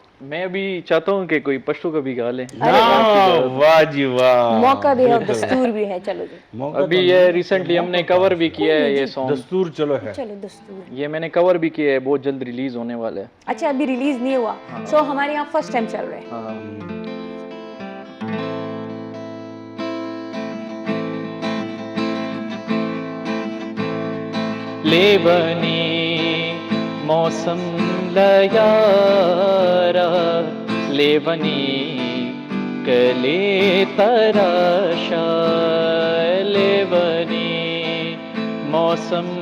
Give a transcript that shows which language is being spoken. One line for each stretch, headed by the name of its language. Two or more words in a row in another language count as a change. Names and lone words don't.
Urdu: میں ابھی چاہتا ہوں کہ کوئی پشتو کا بھی گا لے. واہ جی واہ, موقع بھی ہے, دستور بھی ہے. چلو جی ابھی یہ ریسنٹلی ہم نے کور بھی کیا ہے یہ سانگ. دستور چلو ہے, چلو دستور. یہ میں نے کور بھی کیا ہے, بہت جلد ریلیز ہونے والا ہے. اچھا ابھی ریلیز نہیں ہوا, سو ہمارے یہاں
English: first time
Urdu: چل رہے ہیں.
Pashto: لیونی موسم لیارا, لیونی کلی تراشا, لیونی موسم